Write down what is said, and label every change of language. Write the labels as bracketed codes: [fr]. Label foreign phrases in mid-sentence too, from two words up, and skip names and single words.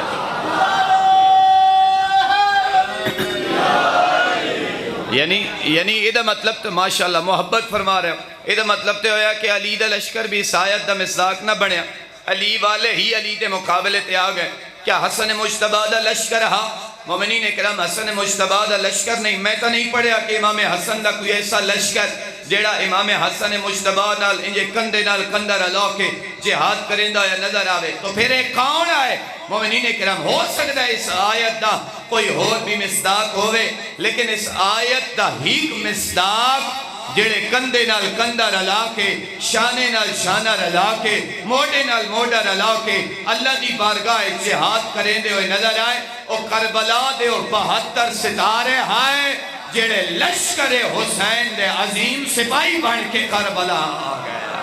[pa] یعنی یہ مطلب تو ماشاءاللہ محبت فرما رہے ہو، یہ مطلب تو ہویا کہ علی دا لشکر بھی اس آیت دا مصداق نہ بنیا، علی والے ہی علی دے مقابلے تے آ گئے۔ کیا حسن مجتبیٰ دا لشکر ہاں؟ مومنین کرام حسن مجتبیٰ دا لشکر نہیں، میں تو نہیں پڑھیا کہ امام حسن دا کوئی ایسا لشکر جیڑا امام حسن مجتبیٰ نال انجے کندے نال کندہ رلا کے جہاد کرندہ یا نظر آوے، تو پھر ایک کون آئے؟ مومنین کرام ہو سکتا ہے اس آیت دا کوئی اور بھی مصداق ہوئے، لیکن اس آیت دا ہی مصداق جڑے کندے نال کندہ رلا کے، شانے نال شانہ رلا کے، موڑے نال موڑا رلا کے اللہ دی بارگاہ جہاد کریں دے ہوئے نظر آئے، او کربلا دے اور 72 ستارے ہائے جڑے لشکر حسین دے عظیم سپاہی بن کے کربلا آ گئے۔